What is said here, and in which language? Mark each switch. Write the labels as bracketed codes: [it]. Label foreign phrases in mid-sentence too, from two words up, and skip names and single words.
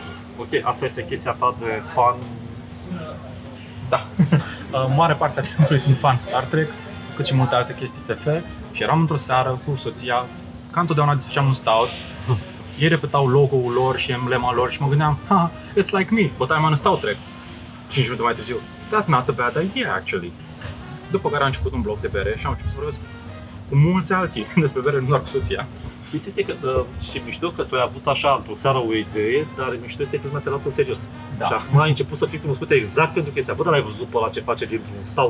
[ro] Ok, asta este chestia ta de fan. Da. Mare parte a timpului sunt fan Star Trek, cât și multe alte chestii SF. Și eram într-o seară cu soția, ca întotdeauna desfăceam un stout. Ei repetau logo-ul lor și emblema lor și mă gândeam, [en] it's like me, but I'm on a Stout Trek. [ro] 5 minute mai târziu, [en] that's not a bad idea, actually. [ro] După care a început un blog de bere și am început să vorbesc cu mulți alții despre bere, nu doar cu soția. Chestia este că, și mișto că tu ai avut așa într-o seară o idee, dar mișto este prima te-a luat în serios. Da. Și acum ai început să fii cunoscut exact pentru chestia. Bă, dar ai văzut pe ăla ce face dintr-un stout.